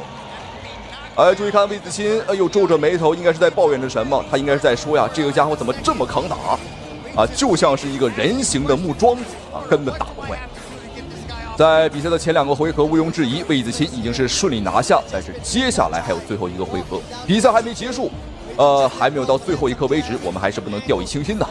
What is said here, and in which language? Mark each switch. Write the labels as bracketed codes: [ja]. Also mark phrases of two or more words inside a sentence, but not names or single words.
[zh] 注意看魏子钦，哎呦，皺着眉頭，應該是在抱怨着什麼？他應該是在說呀，這個家伙怎麼這麼抗打啊？就像是一個人形的木樁子啊，根本打不壞。在比賽的前2個回合，毋庸置疑，魏子钦已經是順利拿下。但是接下來還有最後1個回合，比賽還沒結束，還沒有到最後1刻為止，我們還是不能掉以輕心的。